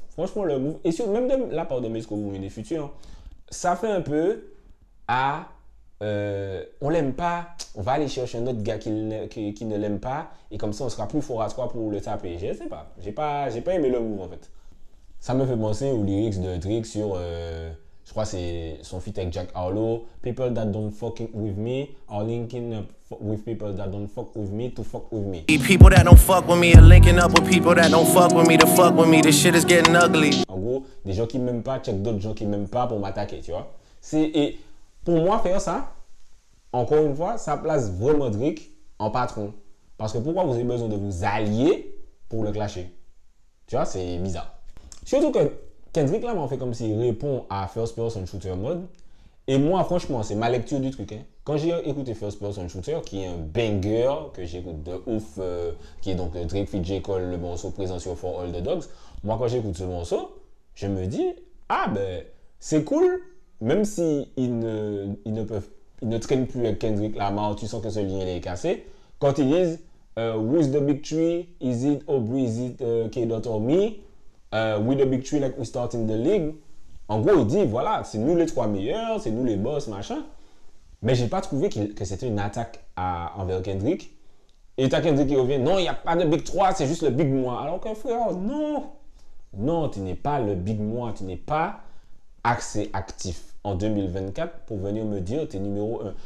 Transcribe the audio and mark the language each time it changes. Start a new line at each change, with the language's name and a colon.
French: Franchement, le move, et même de la part de Metro Boomin et Future, ça fait un peu à on l'aime pas, on va aller chercher un autre gars qui ne l'aime pas, et comme ça on sera plus fort à toi pour le taper. Je sais pas, j'ai pas aimé le move en fait. Ça me fait penser aux lyrics de Drake sur je crois que c'est son feat avec Jack Harlow.
English: People that don't fuck with me are linking up with people that don't fuck with me to fuck with me. People that don't fuck with me are linking up with people that don't fuck with me to fuck with me. This shit is getting ugly.
French: En gros, des gens qui m'aiment pas check d'autres gens qui m'aiment pas pour m'attaquer, tu vois. Et pour moi, faire ça, encore une fois, ça place vraiment Drake en patron. Parce que pourquoi vous avez besoin de vous allier pour le clasher? Tu vois, c'est bizarre. Surtout que Kendrick Lamar fait comme s'il répond à First Person Shooter mode. Et moi, franchement, c'est ma lecture du truc. Hein. Quand j'ai écouté First Person Shooter, qui est un banger, que j'écoute de ouf, qui est donc Drake feat J. Cole, le morceau présent sur For All the Dogs, moi, quand j'écoute ce morceau, je me dis, ah ben, c'est cool, même si ils ne traînent plus avec Kendrick Lamar, tu sens que ce lien est cassé.
English: Quand ils disent, who's the big three? Is it Aubrey? Is it K-Dot or me? With the big three like we start in the league.
French: En gros, il dit, voilà, c'est nous les trois meilleurs, c'est nous les boss, machin. Mais j'ai pas trouvé que c'était une attaque envers Kendrick. Et t'as Kendrick qui revient, non, il n'y a pas de big 3, c'est juste le big moi. Alors que frère, non, tu n'es pas le big moi, tu n'es pas assez actif en 2024 pour venir me dire tu es numéro 1.